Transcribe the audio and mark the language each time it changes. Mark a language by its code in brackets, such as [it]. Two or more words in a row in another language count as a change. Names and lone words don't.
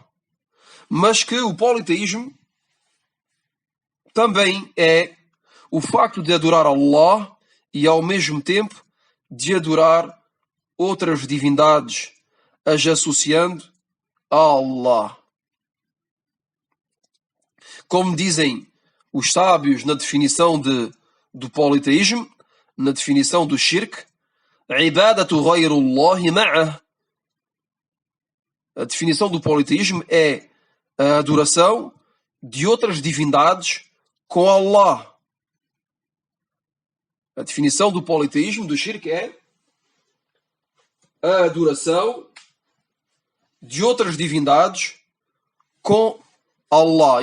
[pt] Mas que o politeísmo também é o facto de adorar Allah e ao mesmo tempo de adorar outras divindades, as associando a Allah. Como dizem os sábios na definição do politeísmo, na definição do shirk, [ar] عبادة غير الله معه. [pt] A definição do politeísmo é a adoração de outras divindades com Allah. A definição do politeísmo, do shirk, é a adoração de outras divindades com Allah.